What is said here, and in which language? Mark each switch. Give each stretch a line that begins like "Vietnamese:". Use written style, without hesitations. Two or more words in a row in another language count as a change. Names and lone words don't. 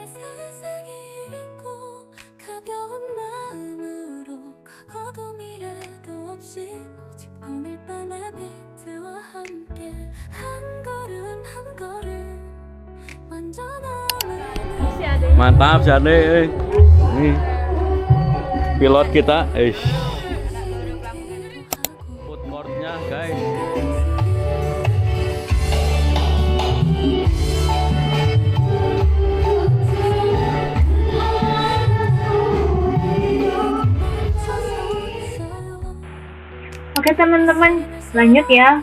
Korean: 세상이 있고 가벼운 마음으로 과거도 미래도 없이 오직 오늘 밤의 비트와 함께 한 걸음 한 걸음 완전 아무나
Indonesian: Mantap si Ade, nih pilot kita, food courtnya guys. Oke teman-teman, lanjut ya.